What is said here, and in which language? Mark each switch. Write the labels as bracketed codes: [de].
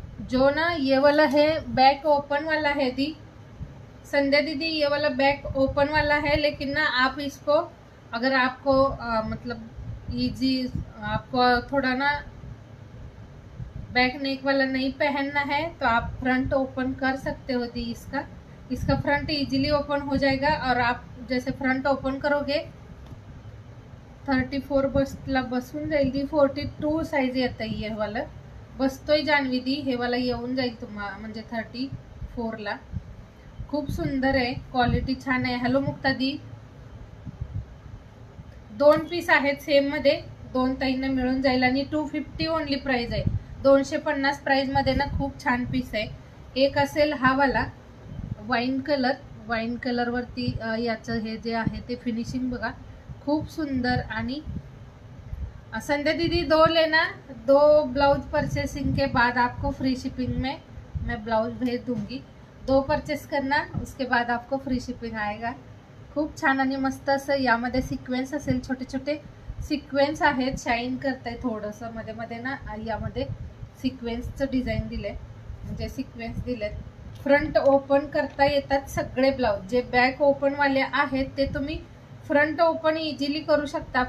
[hi] जो ना ये वाला है बैक ओपन वाला है दी, संध्या दीदी ये वाला बैक ओपन वाला है, लेकिन ना आप इसको अगर आपको मतलब इजी, आपको थोड़ा ना बैक नेक वाला नहीं पहनना है तो आप फ्रंट ओपन कर सकते हो दी. इसका फ्रंट इजीली ओपन हो जाएगा. और आप जैसे फ्रंट ओपन करोगे 34 [mr] बसला बसून जाईल दी. 42 साइज येत आहे हे वाला, बसतोय जान्हवी दी. हे वाला येऊन जाईल तुम्हाला म्हणजे 34 ला. खूप सुंदर आहे, क्वालिटी छान आहे. हॅलो मुक्ता दी. 2 पीस आहेत सेम मध्ये, 2 ताईंना मिळून जाईल आणि 250 ओनली प्राइस आहे. 250 प्राइस मध्ये ना खूप छान पीस आहे. एक असेल हा वाला वाईन कलर. वाईन कलर वरती याचं हे जे आहे ते फिनिशिंग बघा, खूप सुंदर. [hi] आणि संध्या दीदी 2 लेना, 2 ब्लाउज परचेसिंग के बाद आपको फ्री शिपिंग में मैं ब्लाउज भेज दूंगी. 2 परचेस करना, उसके बाद आपको फ्री शिपिंग आएगा. [mr] खूप छान आणि मस्त असं यामध्ये सिक्वेन्स असेल, छोटे छोटे सिक्वेन्स आहेत. शाईन करताय थोडंसं मध्ये मध्ये ना. यामध्ये सिक्वेन्सचं डिझाईन दिलंय, म्हणजे सिक्वेन्स दिलेत. फ्रंट ओपन करता येतात सगळे ब्लाउज. जे बॅक ओपन वाले आहेत ते तुम्ही फ्रंट ओपन इझिली करू शकता.